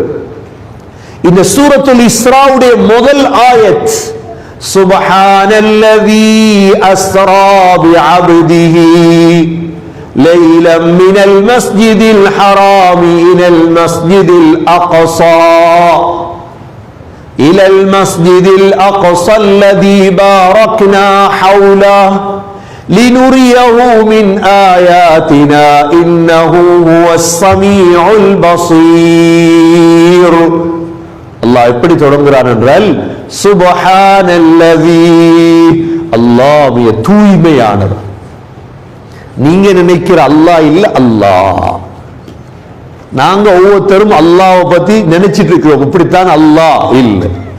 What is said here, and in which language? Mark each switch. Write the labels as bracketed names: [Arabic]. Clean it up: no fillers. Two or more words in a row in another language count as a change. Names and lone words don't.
[Tamil] இந்த சூரத்துல் இஸ்ராவுடைய முதல் ஆயத், [Arabic] سبحان الذي أسرى بعبده ليلا من المسجد الحرام إلى المسجد الأقصى إلى المسجد الأقصى الذي باركنا حوله لنريه من آياتنا إنه هو السميع البصير. [Tamil] அல்லாஹ் எப்படி தொடங்குகிறான் என்றால், சுப்ஹானல்லதீ, அல்லாஹ் தூய்மையானவர். நீங்க நினைக்கிற அல்லாஹ் இல்ல, அல்லாஹ். நாங்க ஒவ்வொருத்தரும் அல்லாஹ்வை பத்தி நினைச்சிட்டு இருக்கிறோம், இப்படித்தான் அல்லாஹ் இல்லை.